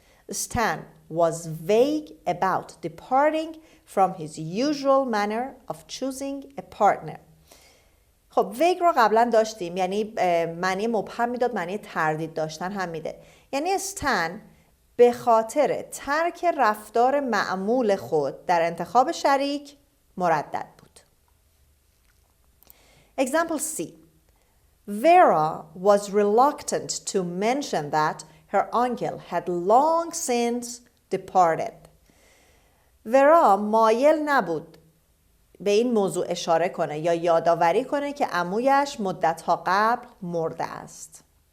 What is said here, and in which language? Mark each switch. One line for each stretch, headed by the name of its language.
English: Stan was vague about departing from his usual manner of choosing a partner.
Persian: خب vague رو قبلا داشتیم، یعنی معنی مبهم میداد، معنی تردید داشتن هم میده. یعنی استن به خاطر ترک رفتار معمول خود در انتخاب شریک مردد بود.
English: Example C. Vera was reluctant to mention that her uncle had long since departed.
Persian: ورا مایل نبود به این موضوع اشاره کنه یا یادآوری کنه که عمویش مدتها قبل مرده است.